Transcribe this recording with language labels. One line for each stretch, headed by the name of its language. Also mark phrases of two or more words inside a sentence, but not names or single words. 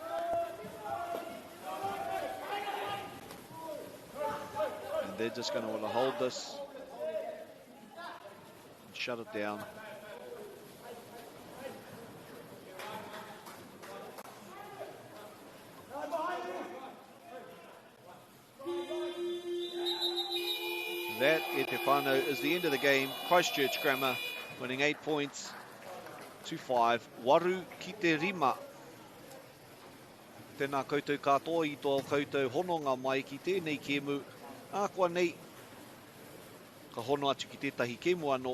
English: And they're just going to want to hold this and shut it down. That,
Māori: e te whānau,
English: is the end of the game. Christchurch Grammar winning 8 points, 2-5.
Māori: Waru ki te rima. Tēnā koutou katoa I tō koutou hononga mai ki tēnei kemu. Ākua nei, ka hono atu ki tētahi kemu anō.